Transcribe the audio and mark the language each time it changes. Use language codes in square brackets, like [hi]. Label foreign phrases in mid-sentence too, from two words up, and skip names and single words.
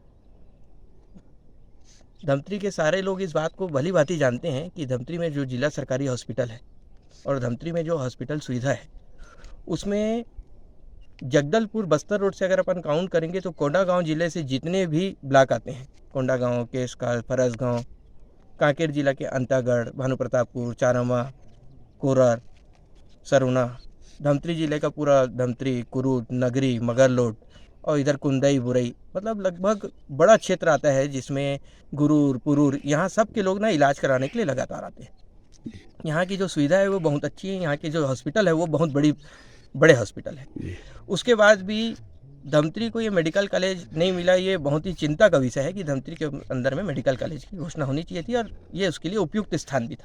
[hi] धमतरी के सारे लोग इस बात को भली भांति जानते हैं कि धमतरी में जो जिला सरकारी हॉस्पिटल है और धमतरी में जो हॉस्पिटल सुविधा है, उसमें जगदलपुर बस्तर रोड से अगर अपन काउंट करेंगे तो कोंडागांव जिले से जितने भी ब्लॉक आते हैं, कोंडागांव, केशकाल, फरसगांव, कांकेर जिला के अंतागढ़, भानुप्रतापपुर, चारामा, कोरर, सरुना, धमतरी जिले का पूरा धमतरी, कुरूद, नगरी, मगरलोड और इधर कुंदई, बुरई, मतलब लगभग बड़ा क्षेत्र आता है जिसमें गुरूर, पुरूर, यहाँ सब के लोग ना इलाज कराने के लिए लगातार आते हैं। यहाँ की जो सुविधा है वो बहुत अच्छी है, यहाँ के जो हॉस्पिटल है वो बहुत बड़े हॉस्पिटल है। उसके बाद भी धमतरी को ये मेडिकल कॉलेज नहीं मिला, ये बहुत ही चिंता का विषय है कि धमतरी के अंदर में मेडिकल कॉलेज की घोषणा होनी चाहिए थी और ये उसके लिए उपयुक्त स्थान भी था